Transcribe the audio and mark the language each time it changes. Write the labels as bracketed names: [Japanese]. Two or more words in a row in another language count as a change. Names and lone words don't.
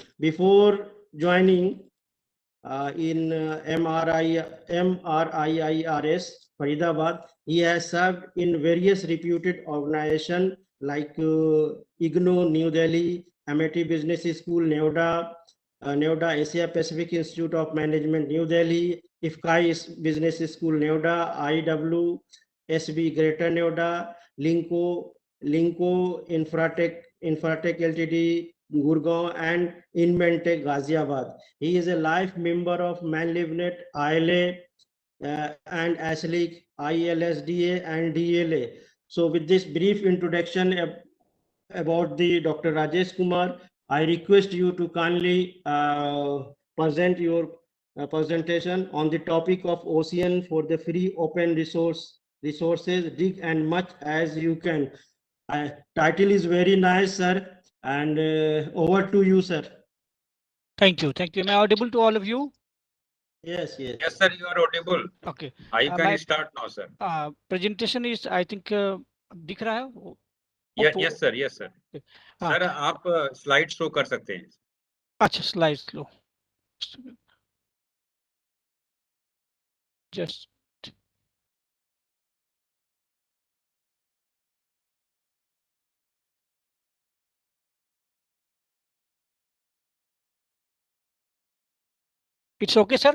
[English] Before joining in MRIIRS Faridabad, he has served in various reputed organizations like IGNO New Delhi, Amity Business School Noida, Noida Asia Pacific Institute of Management New Delhi, IFCAI Business School Noida, IWSB Greater Noida, Linko Infratech Ltd Gurgaon, and Inventec Ghaziabad. He is a life member of Man-Livnet, ILA, and ASLIC, ILSDA, and DLA. So with this brief introduction about the Dr. Rajesh Kumar, I request you to kindly present your presentation on the topic of ocean for the free open resources, dig and much as you can. Title is very nice, sir, and over to you, sir. Thank you. Thank you. Am I audible to all of you? Yes, yes. Yes, sir, you are audible. Okay. You can my start now, sir. Presentation is, I think, [Hindi] दिख रहा है? [English] Yes, sir. Yes, sir. [Hindi] सर आप [English] slide show [Hindi] कर सकते हैं. अच्छा, स्लाइड लो. [English] Just it's okay, sir?